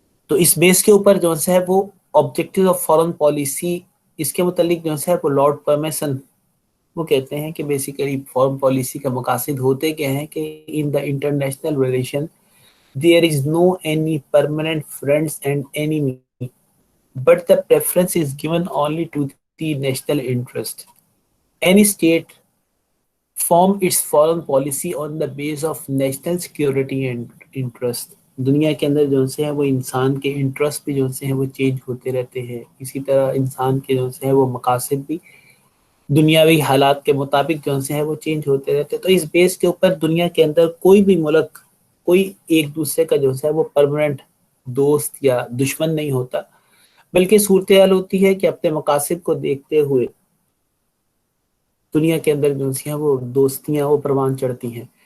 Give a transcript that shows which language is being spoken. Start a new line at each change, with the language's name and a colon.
Urdu: تو اس بیس کے اوپر جو ہے وہ آبجیکٹیو آف فارن پالیسی، اس کے متعلق جو ہے وہ لارڈ پرمیسن وہ کہتے ہیں کہ بیسیکلی فارن پالیسی کا مقاصد ہوتے کیا ہیں کہ
English: In the international relation there is no any permanent friends and enemy, but the preference is given only to the national interest. Any state form its foreign policy on the base of national security and interest.
Urdu: دنیا کے اندر جو سے ہے وہ انسان کے interest بھی جو سے ہیں وہ چینج ہوتے رہتے ہیں، اسی طرح انسان کے جو سے ہے وہ مقاصد بھی دنیاوی حالات کے مطابق جو سے ہے وہ چینج ہوتے رہتے ہیں. تو اس بیس کے اوپر دنیا کے اندر کوئی بھی ملک کوئی ایک دوسرے کا جو ہے وہ پرماننٹ دوست یا دشمن نہیں ہوتا، بلکہ صورتحال ہوتی ہے کہ اپنے مقاصد کو دیکھتے ہوئے دنیا کے اندر جو ہے وہ دوستیاں وہ پروان چڑھتی ہیں.